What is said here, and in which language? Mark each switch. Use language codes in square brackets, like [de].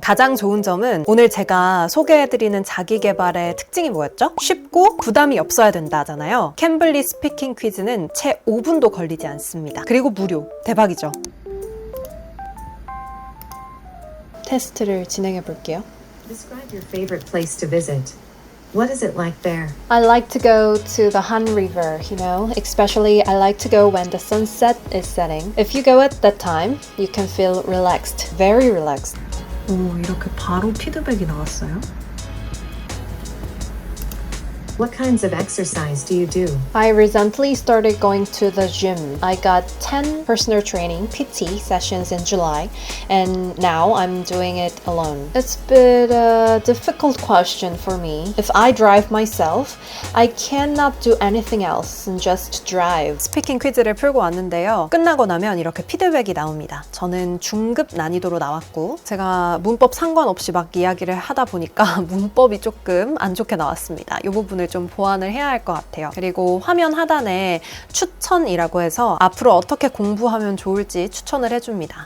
[ko] 가장 좋은 점은 오늘 제가 소개해드리는 자기계발의 특징이 뭐였죠? 쉽고 부담이 없어야 된다잖아요. 캠블리 스피킹 퀴즈는 채 5분도 걸리지 않습니다. 그리고 무료. 대박이죠? 테스트를 진행해 볼게요. [en] Describe your favorite place to visit. What is it like there? I like to go to the Han River, especially I like to go when the sunset is setting. If you go at that time, you can feel relaxed, very relaxed. [ko] 오, 이렇게 바로 피드백이 나왔어요? [en] What kinds of exercise do you do? I recently started going to the gym. I got 10 personal training PT sessions in July, and now I'm doing it alone. It's been a difficult question for me. If I drive myself, I cannot do anything else and just drive. [ko] 스피킹 퀴즈를 풀고 왔는데요. 끝나고 나면 이렇게 피드백이 나옵니다. 저는 중급 난이도로 나왔고 제가 문법 상관없이 막 이야기를 하다 보니까 문법이 조금 안 좋게 나왔습니다. 이 부분을 좀 보완을 해야 할 것 같아요. 그리고 화면 하단에 추천이라고 해서 앞으로 어떻게 공부하면 좋을지 추천을 해줍니다.